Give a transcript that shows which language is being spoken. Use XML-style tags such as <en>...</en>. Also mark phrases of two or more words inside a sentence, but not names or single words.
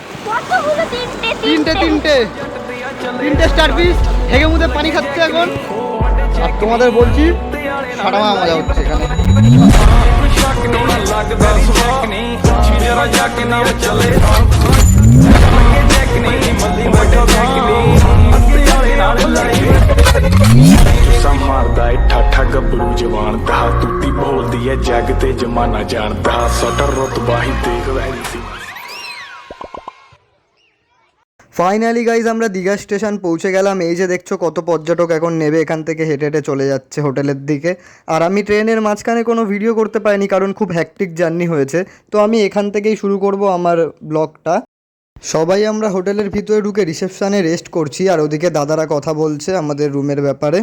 <bn>তিনটে তিনটে তিনটে স্টার পিস হেগে মুদে পানি খাচ্ছে এখন। আর তোমাদের বলছি সারা মজা হচ্ছে এখানে।</bn> <pa>ਮਾਰਦਾ ਏ ਠਾਠਾ ਗੱਭਰੂ ਜਵਾਨ ਦਾ ਤੂਤੀ ਬੋਲਦੀ ਏ ਜੱਗ ਤੇ ਜਮਾਨਾ ਜਾਣਦਾ ਸਟਰ ਰਤਬਾ ਹੀ ਦੇਖ ਵੈਸੀ।</pa> <en>Finally guys</en> <bn>আমরা দীঘা স্টেশন পৌঁছে গেলাম। এই যে দেখছো কত পর্যটক এখন নেবে এখান থেকে হেঁটে হেঁটে চলে যাচ্ছে হোটেলের দিকে। আর আমি ট্রেনের মাঝখানে কোনো ভিডিও করতে পারিনি কারণ খুব</bn> <en>hectic journey</en> <bn>হয়েছে। তো আমি এখান থেকেই শুরু করব আমার ব্লগটা। সবাই আমরা হোটেলের ভিতরে ঢুকে রিসেপশানে রেস্ট করছি আর ওদিকে দাদারা কথা বলছে আমাদের রুমের ব্যাপারে।</bn>